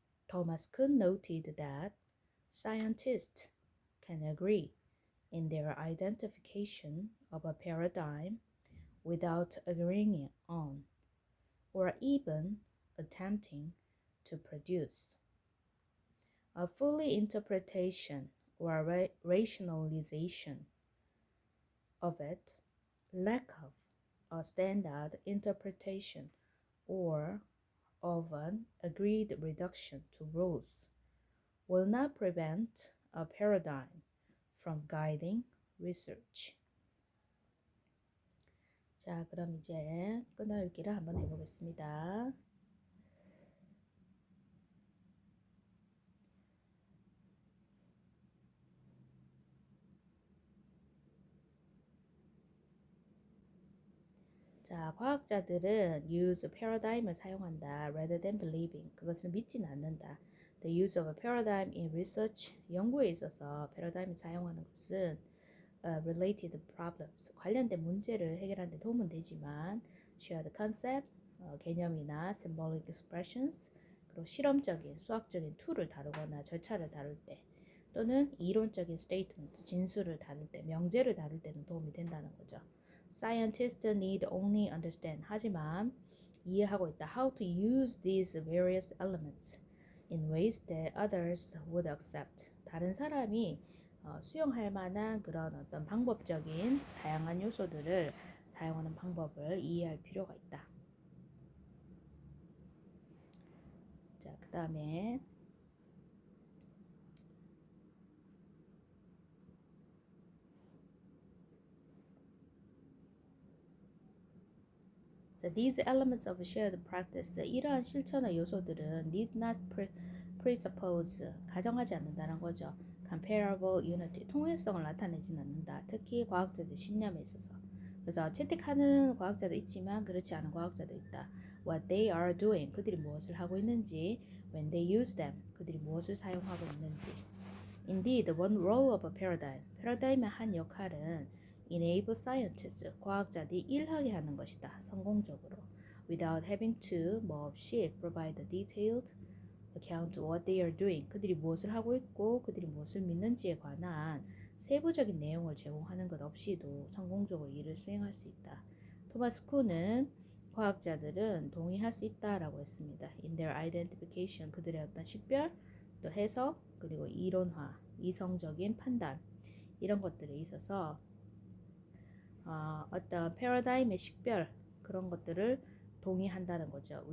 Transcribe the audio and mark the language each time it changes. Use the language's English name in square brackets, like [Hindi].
[English] Thomas Kuhn noted that scientists can agree in their identification of a paradigm without agreeing on or even attempting to produce a fully interpretation or rationalization of it. Lack of a standard interpretation or of an agreed reduction to rules will not prevent a paradigm from guiding research. [Korean] 자, 그럼 이제 끊어읽기를 한번 해보겠습니다. 자, 과학자들은 use paradigm을 사용한다. [English] rather than believing. [Korean] 그것을 믿지는 않는다. [English] The use of a paradigm in research. [Korean] 연구에 있어서 paradigm을 사용하는 것은 [English] related problems. [Korean] 관련된 문제를 해결하는 데 도움은 되지만 [English] shared concept, [Korean] 개념이나 [English] symbolic expressions, [Korean] 그리고 실험적인, 수학적인 툴을 다루거나 절차를 다룰 때 또는 이론적인 statement, 진술을 다룰 때, 명제를 다룰 때는 도움이 된다는 거죠. [English] Scientists need only understand. [Korean] 하지만 이해하고 있다. [English] How to use these various elements in ways that others would accept. [Korean] 다른 사람이 수용할 만한 그런 어떤 방법적인 다양한 요소들을 사용하는 방법을 이해할 필요가 있다. 자, 그 다음에 [English] these elements of shared practice. [Korean] 이러한 실천의 요소들은 [English] need not presuppose. [Korean] 가정하지 않는다는 거죠. [English] comparable unity. [Korean] 통일성을 나타내지는 않는다. 특히 과학자들 신념에 있어서. 그래서 채택하는 과학자도 있지만 그렇지 않은 과학자도 있다. [English] What they are doing. [Korean] 그들이 무엇을 하고 있는지. [English] When they use them. [Korean] 그들이 무엇을 사용하고 있는지. [English] Indeed, one role of a paradigm. [Korean] 패러다임의 한 역할은 [English] enable scientists, [Korean] 과학자들이 일하게 하는 것이다. 성공적으로. [English] without having to, [Korean] 뭐 없이 [English] provide a detailed account of what they are doing. [Korean] 그들이 무엇을 하고 있고 그들이 무엇을 믿는지에 관한 세부적인 내용을 제공하는 것 없이도 성공적으로 일을 수행할 수 있다. 토마스 쿤은 과학자들은 동의할 수 있다라고 했습니다. [English] In their identification, [Korean] 그들의 어떤 식별, 또 해석, 그리고 이론화, 이성적인 판단 이런 것들에 있어서 어떤 패러다임의 식별 그런 것들을 동의한다는 거죠.